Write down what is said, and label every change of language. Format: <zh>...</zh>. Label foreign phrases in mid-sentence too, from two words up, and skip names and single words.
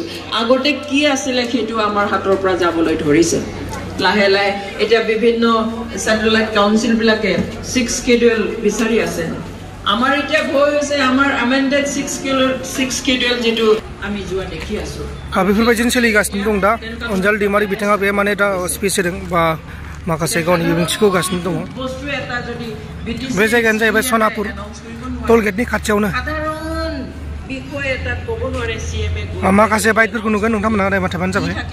<as>আগতে কি আছিলে সেইটো আমাৰ হাতৰ পৰা যাবলৈ ধৰিছে। লাহে লাহে এতিয়া বিভিন্ন</as> <en>satellite councils 6 schedule</en> <as>বিচাৰি আছে। আমাৰ এতিয়া ভয় হৈছে আমাৰ</as> <en>amended 6 schedule</en> <as>যিটো আমি যোৱা দেখি আছোঁ।</as> <brx>बेफोरबायदिनो सोलिगासिनो दं दा। अनजालि दैमारि बिथाङा बे माने दा स्पिच होदों बा माखासे गावनि बिबुंथिखौ होगासिनो दङ। बे जायगायानो जाहैबाय सनापुर टलगेटनि खाथियावनो। माखासे बाइकफोरखौ नुगोन, नोंथांमोनहा नायबाय थाबानो जाबाय।</brx>